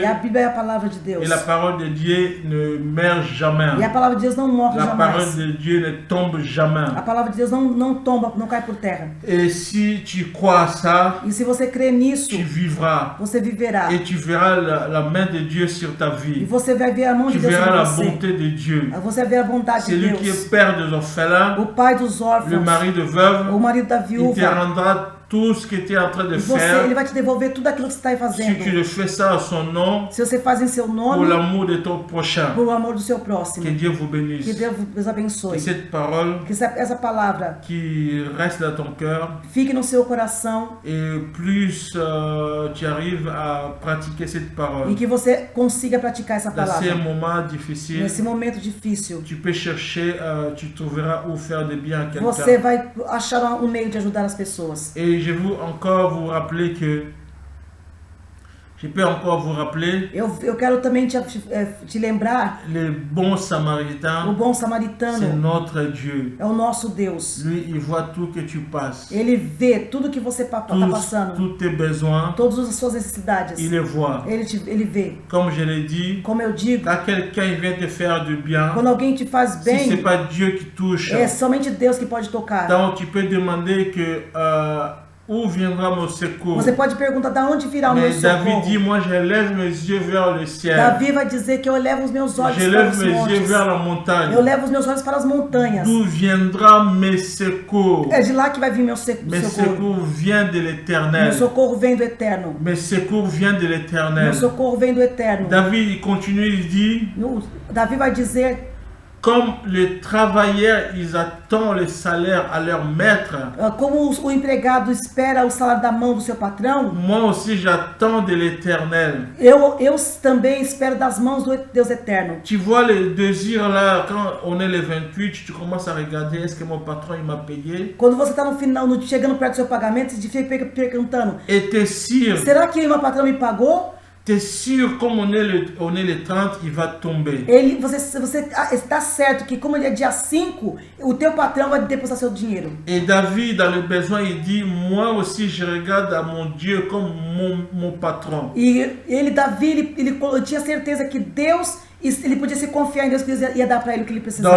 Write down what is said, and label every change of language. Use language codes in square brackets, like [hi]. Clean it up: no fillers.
[pt] E a Bíblia é a palavra de Deus. [fr] Et la parole de Dieu ne meurt jamais. [pt] E a palavra de Deus não morre jamais. [fr] La parole de Dieu ne tombe jamais. [pt] A palavra de Deus não tomba, não cai por terra. [fr] Et si tu crois à ça, [pt] e se você crê nisso, [fr] tu vivras. [pt] Você viverá. [fr] Et tu verras la main de Dieu sur ta vie. [pt] E você vai ver a mão de Deus sobre você. [fr] Tu verras la bonté de Dieu. [pt] Você vai ver a bondade de Deus. [fr] Celui qui est père des orphelins, [pt] o pai dos órfãos, [fr] le mari de veuve, [pt] o marido da viúva, [fr] il te rendra tout ce que tu es en train de faire. [pt] Ele vai te devolver tudo aquilo que você está fazendo. [fr] Si tu le fais ça à son nom, [pt] se você faz em seu nome, [fr] pour l'amour de ton prochain, [pt] por amor do seu próximo, [fr] que Dieu vous bénisse. [pt] Que Deus abençoe. [fr] Que cette parole, [pt] que essa palavra, [fr] qui reste dans ton cœur, [pt] fique no seu coração. [fr] Et plus tu arrives à pratiquer cette parole. [pt] E que você consiga praticar essa palavra. [fr] Dans ces moments difficiles, [pt] nesse momento difícil, [fr] tu peux chercher, tu trouveras où faire de bien à quelqu'un. [pt] Você vai achar meio de ajudar as pessoas. [fr] Et je veux encore vous rappeler que je peux encore vous rappeler. [pt] Eu quero também te lembrar. [fr] Le bon samaritain. [pt] O bom samaritano. [fr] C'est notre Dieu. [pt] É o nosso Deus. [fr] Lui, il voit tout que tu passes. [pt] Ele vê tudo que você está passando. [fr] Tous tes besoins. [pt] Todas as suas necessidades. [fr] Il les voit. [pt] Ele vê. [fr] Comme je l'ai dit. [pt] Como eu digo. [fr] Quand quelqu'un vient te faire du bien. [pt] Quando alguém te faz bem. [fr] Si c'est pas Dieu qui touche. [pt] É somente Deus que pode tocar. [fr] Donc tu peux demander que où viendra mon secours? [pt] Você pode perguntar de onde virá o meu socorro. [fr] David dit, moi je lève mes yeux vers le ciel. [pt] Davi vai dizer que eu levo os meus olhos para os montes. [fr] Je lève mes yeux vers la montagne. [pt] Eu levo os meus olhos para as montanhas. [fr] D'où viendra mes secours? [pt] É de lá que vai vir meu socorro. [fr] Mes secours vient de l'Éternel. [pt] Meu socorro vem do Eterno. [fr] Mes secours vient de l'Éternel. [pt] Meu socorro vem do Eterno. [fr] David il continue, il dit. [pt] Davi vai dizer. [fr] Comme les travailleurs, ils attendent le salaire à leur maître. [pt] Como o empregado espera o salário da mão do seu patrão. [fr] Moi aussi j'attends de l'Éternel. [pt] Eu também espero das mãos do Deus eterno. [fr] Tu vois le désir là, quand on est le 28, tu commences à regarder, est-ce que mon patron il m'a payé? [pt] Quando você está no final, chegando perto do seu pagamento, você fica perguntando. [fr] Et t'es sûr? [pt] Será que meu patrão me pagou? [fr] T'es sûr, comme on est le 30, il va tomber. [pt] Você está certo que como ele é dia 5, o teu patrão vai depositar seu dinheiro. [fr] Et David, dans le besoin, il dit, moi aussi je regarde à mon Dieu comme mon patron. [pt] E Davi, ele tinha certeza que Deus, ele podia se confiar em Deus, que Deus ia dar para ele o que ele precisava.